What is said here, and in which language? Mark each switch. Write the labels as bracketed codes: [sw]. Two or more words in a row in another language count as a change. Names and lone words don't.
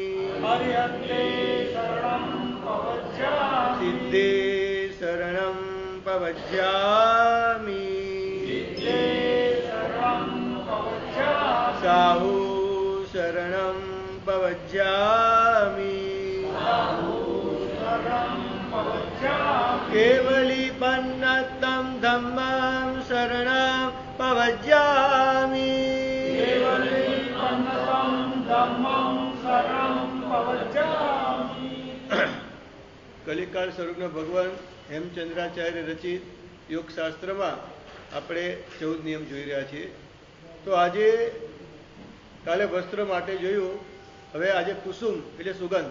[pra] सिद्धे शरणं पवज्यामि साहू शरणं पवज्यामि केवलीपन्नतं धम्मं शरणं पवज्यामि [gu] કલિકાળ સ્વરૂપના ભગવાન હેમચંદ્રાચાર્ય રચિત યોગશાસ્ત્રમાં આપણે 14 નિયમ જોઈ રહ્યા છીએ. તો આજે કાલે વસ્ત્ર માટે જોયું, હવે આજે કુસુમ એટલે સુગંધ.